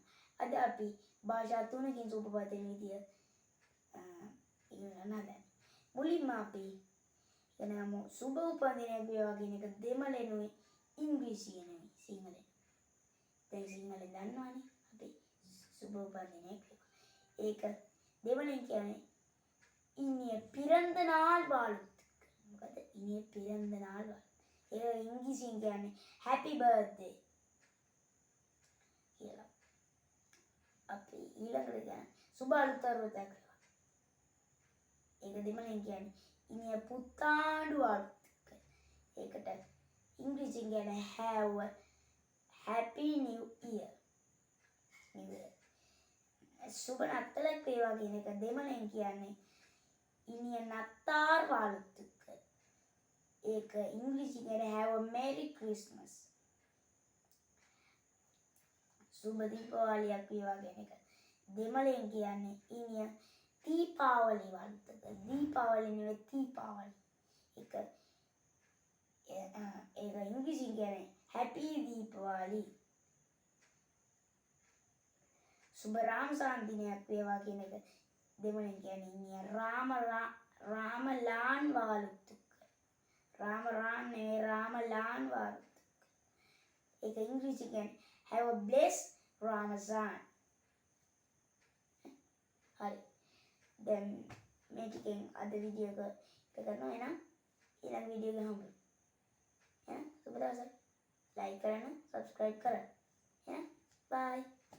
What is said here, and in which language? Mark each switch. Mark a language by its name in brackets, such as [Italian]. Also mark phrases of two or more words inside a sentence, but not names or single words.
[Sinhala] අද අපි භාෂා තුනකින් සුබ පතන විදිය ඉගෙන ගන්න. මුලින්ම අපි එනමු සුබ උපන්දිනයක් වේවා කියන එක දෙමළෙනුයි ඉංග්‍රීසියෙනුයි සිංහලෙන්. දැන් සිංහලෙන් දන්නවනේ අපි සුබ උපන්දිනයක් වේවා. ඒක දෙමළෙන් කියන්නේ [Tamil] இனிய பிறந்த நாள் வாழ்த்துக்கள். මොකද இனிய பிறந்த நாள் வாழ்த்து. [Sinhala] ඒක ඉංග්‍රීසියෙන් කියන්නේ [English] happy birthday [Sinhala] කියලා. අපි ඊළඟට කියන්නේ සුබ අලුත් අවුරුද්දක් වේවා. ඒක දෙමළෙන් කියන්නේ [Tamil] இனிய புத்தாண்டு வாழ்த்துக்கள். [Sinhala] ඒකට ඉංග්‍රීසියෙන් කියන්නේ [English] have a happy new year. [Sinhala] සුබ නත්තලක් වේවා කියන එක දෙමළෙන් කියන්නේ [Tamil] இனிய நத்தார் வாழ்த்துக்கள். [Sinhala] ඒක ඉංග්‍රීසියෙන් [English] have a merry christmas. [Sinhala] සුබ දීපාවලියක් වේවා කියන එක දෙමළෙන් කියන්නේ [Tamil] இனிய தீபாவளி வாழ்த்துக்கள். [Sinhala] දීපාවලි නෙවෙයි தீபாவளி. ඒක ඉංග්‍රීසියෙන් කියන්නේ happy දීපාවලි. සුබ රාම සාන්දිනයක් වේවා කියන එක දෙමළෙන් කියන්නේ [Tamil] இனிய ராமலான் வாழ்த்துக்கள். ராமலான் வாழ்த்துக்கள். [Sinhala] ඒක ඉංග්‍රීසියෙන් කියන්නේ [English] have a blessed Ramazan. [Sinhala] හරි. දැන් මේ ටිකෙන් අද වීඩියෝ එක කරනවා. එහෙනම් ඊළඟ වීඩියෝ එක හම්බෙමු. එහෙනම් සුබ දවසක්. ලයික් කරන්න, subscribe කරන්න. එහෙනම් bye.